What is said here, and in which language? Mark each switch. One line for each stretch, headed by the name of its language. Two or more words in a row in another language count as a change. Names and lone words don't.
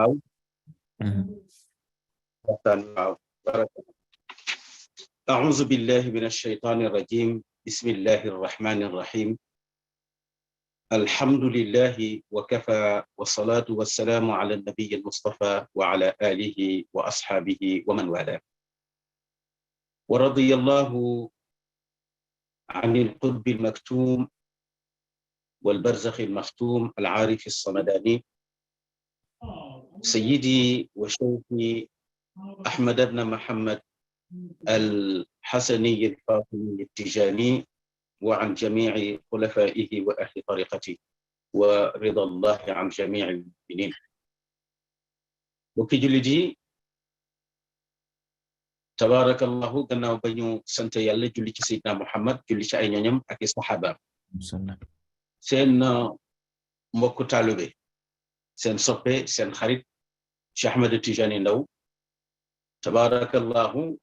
Wolof: waaw waxtaan waaw baraka
Arabic: أعوذ بالله من الشيطان الرجيم بسم الله الرحمن الرحيم الحمد لله وكفى والصلاة والسلام على النبي المصطفى وعلى آله وأصحابه ومن والى ورضي الله عن القطب المكتوم والبرزخ المختوم العارف الصمداني سيدي وشيخي أحمد بن محمد الحسني الفاطمي التجاني وعن جميع خلفائه وأهل طريقته ورضا الله عن جميع المؤمنين. وكي جلدي
Wolof: tabarakallahu gannaaw ba ñu sant yàlla julli ci Seydina Muhammad julli ci ay ñoñam ak i saxaabaam seen mbokku taalube seen soppe seen xarit Cheikh Ahmed Tijani Ndaw tabarakallahu